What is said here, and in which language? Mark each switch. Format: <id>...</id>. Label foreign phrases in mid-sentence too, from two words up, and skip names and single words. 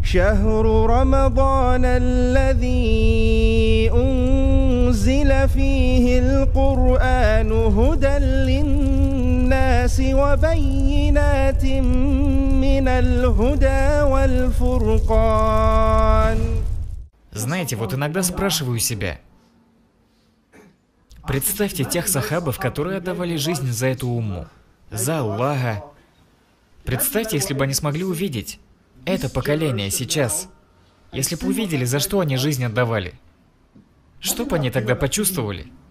<ar>شهر رمضان الذي أنزل فيه القرآن هدى للناس وبينات من الهدى والفرقان.</ar> <ru>Знаете, вот иногда спрашиваю себя. Представьте тех сахабов, которые отдавали жизнь за эту умму, за Аллаха. Представьте, если бы они смогли увидеть это поколение сейчас. Если бы увидели, за что они жизнь отдавали. Что бы они тогда почувствовали?</ru>